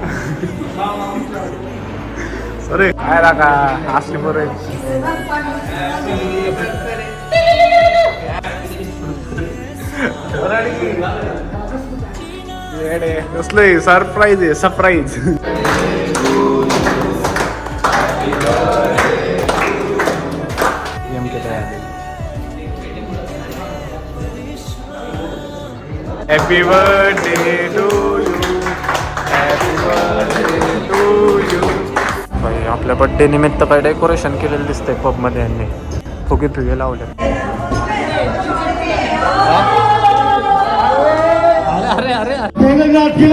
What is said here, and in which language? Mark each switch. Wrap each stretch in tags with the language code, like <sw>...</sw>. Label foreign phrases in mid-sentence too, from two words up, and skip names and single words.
<mr>अरे काय रागा असले बरं कसलं सरप्राईज आहे, सरप्राईज.</mr> <en>Happy birthday to you, happy birthday to you.</en> <mr>आपल्या बड्डे निमित्त काय डेकोरेशन केलेलं दिसतंय पबमध्ये. यांनी फुगे फुगे लावले. अरे अरे अरे</mr>